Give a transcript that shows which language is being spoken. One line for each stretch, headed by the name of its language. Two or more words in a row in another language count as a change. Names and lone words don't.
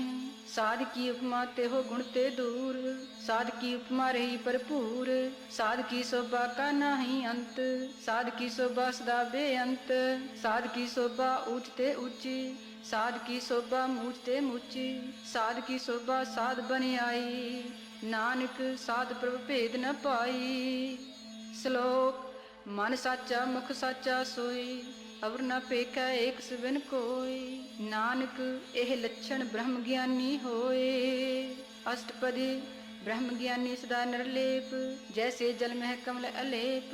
Hindi: साध की उपमा ते हो गुण ते दूर, साध की उपमा रही भरपूर। साध की शोभा का नाही अंत, साध की शोभा सदा बेअंत। साध की शोभा ऊंच ते ऊंची, साध की शोभा मूच ते मूची। साध की शोभा साध बन आई, नानक साध प्रभ भेद न पाई। श्लोक मन साचा मुख साचा सोई, अवर न पेखै एक सिविन कोई। नानक एह लक्षण ब्रह्म ज्ञानी होए। अष्टपदी ब्रह्म ज्ञानी सदा निर्लेप, जैसे जल में कमल अलेप।